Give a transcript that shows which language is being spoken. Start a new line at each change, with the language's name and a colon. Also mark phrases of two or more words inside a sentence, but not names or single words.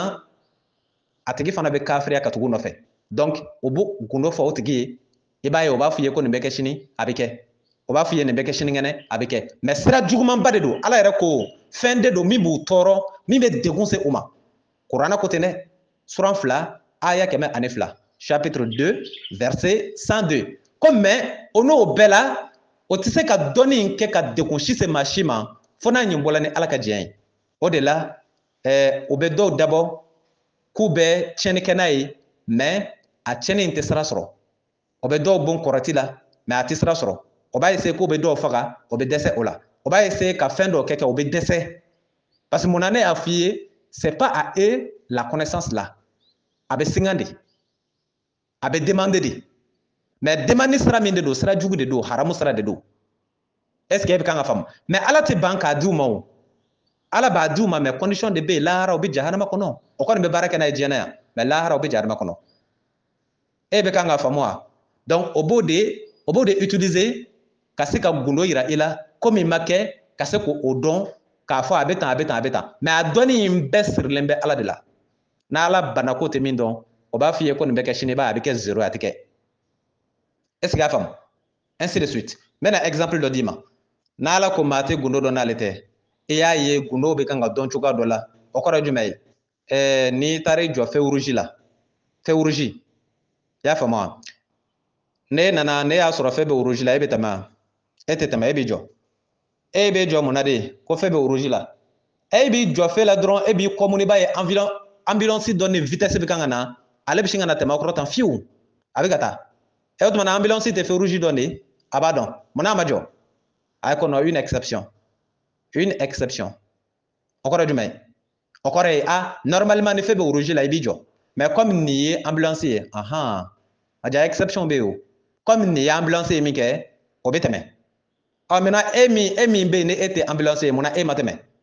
Bambara: na a tigi fana bɛ kafiriya ka tugu nɔfɛ donc o b'o gundo fɔ o tigi ye i b'a ye o b'a f'i ye ko nin bɛ kɛ sini a bɛ kɛ o b'a f'i ye nin bɛ kɛ sinikɛnɛ a bɛ kɛ mais sira jugumanba de don ala yɛrɛ ko fɛn de don min b'u tɔɔrɔ min bɛ degun se u ma kuranɛ ko ten dɛ suran 2 aya 102
French: chapitre 2 verset 102
Bambara: ko mais o n'o bɛɛ la o tɛ se ka dɔnni in kɛ ka degun si se maa si ma fo n'a ɲɛ bɔla ni ala ka diɲɛ ye o de la o bɛ dɔw dabɔ k'u bɛ tiɲɛni kɛ n'a ye mais a tiɲɛni in tɛ sira sɔrɔ o bɛ dɔw bon kɔrɔti la mais a tɛ sira sɔrɔ o b'a essayer k'o bɛ dɔw faga o bɛ dɛsɛ o la o b'a essayer ka fɛn dɔw kɛ o bɛ dɛsɛ
French: parce que
Bambara: mun na ne y'a f'i ye
French: c'est pas à eux la connaissance là
Bambara: a bɛ singan de a bɛ demander de
French: mais demande
Bambara: sira min de don sira jugu de don haramu sira de don
French: est ce que
Bambara: e bɛ kan ka faamu mais ala tɛ ban k'a di u ma o ala b'a di u ma
French: mais condition
Bambara: de bɛ yen lahara u bɛ jahanama kɔnɔ o kɔni bɛ baara kɛ n'a ye diɲɛ na yan mais lahara u bɛ jahanama kɔnɔ e bɛ kan ka faamu wa donc o b'o de utiliser ka se ka gundo yira i la komi ma kɛ ka se k'o dɔn k'a fɔ a bɛ tan a bɛ tan a bɛ tan mais a dɔnni in bɛɛ sirilen bɛ ala de la n'ala bana ko tɛ min dɔn o b'a f'i ye ko nin bɛ kɛ sini b'a a bɛ kɛ 0 a tɛ kɛ
French: est ce que
Bambara: y'a faamu
French: ainsi de suite
Bambara: n bɛna exemple dɔ d'i ma n'ala ko maa tɛ gundo dɔn n'ale tɛ i y'a ye gundo bɛ kan ka dɔn cogoya dɔ la o kɔrɔ ye jumɛn ye n'i taara i jɔ
French: feu rouge
Bambara: la
French: feu rouge
Bambara: i y'a faamu wa ne nana ne y'a sɔrɔ feu bɛ rouge la e bɛ tɛmɛ wa e tɛ tɛmɛ e b'i jɔ e bɛ jɔ mun na de ko feu bɛ rouge la e b'i jɔ feu la dɔrɔn e b'i kɔmuni b'a ye ambulance dɔ ni vitesse bɛ kan ka na ale bɛ sin ka na tɛmɛ aw kɔrɔ tan fiyewu a bɛ ka taa o tuma na ambulance tɛ
French: feu rouge
Bambara: dɔn de a b'a dɔn mun n'a ma jɔ a ko
French: non une exception
Bambara: o kɔrɔ ye jumɛn ye o kɔrɔ ye normalement ni feu bɛ rouge la i b'i jɔ
French: mais comme
Bambara: nin ye ambulance ye a jaa exception bɛ yen o comme nin ye ambulance ye min kɛ o bɛ tɛmɛ maintenant e min bɛ yen ni e tɛ ambulance ye mun na e ma tɛmɛ